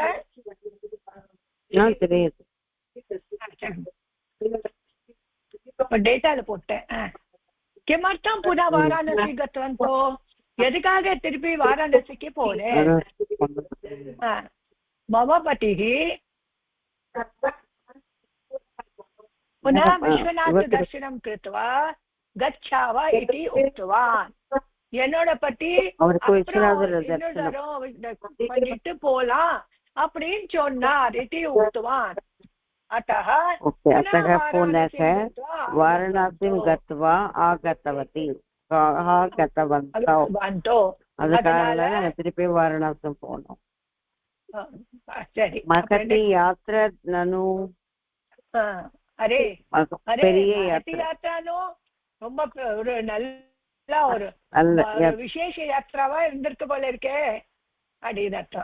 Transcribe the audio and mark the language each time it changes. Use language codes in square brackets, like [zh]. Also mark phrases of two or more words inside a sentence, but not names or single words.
[ta] தெரியுது. டேட்டால போட்டேன். [sa] किमर्थम् पुनः वाराणसी गतवन्तौ, [ta] எதுக்காக திருப்பி வாராணசிக்கு போனேன்? [sa] मम पतिः पुनः विश्वनाथ दर्शनम कृत्वा गच्छावा इति उक्तवान्. [ta] என்னோட பத்தி பண்ணிட்டு போலாம் அப்படின்னு சொன்னார். [sa] इति उक्तवान्. अतः पुनः वाराणसीं गत्वा आगतवती आगतवन्तौ. [ta] அதனால திருப்பி வாரணாசி போனோம். சரி. [sa] महती यात्रा ननु அரே [ta] பெரிய யாத்திரானோ ரொம்ப ஒரு நல்ல ஒரு விசேஷ யாத்திராவா இருந்திருக்கு போல இருக்கே அப்படின்னு அர்த்தம்.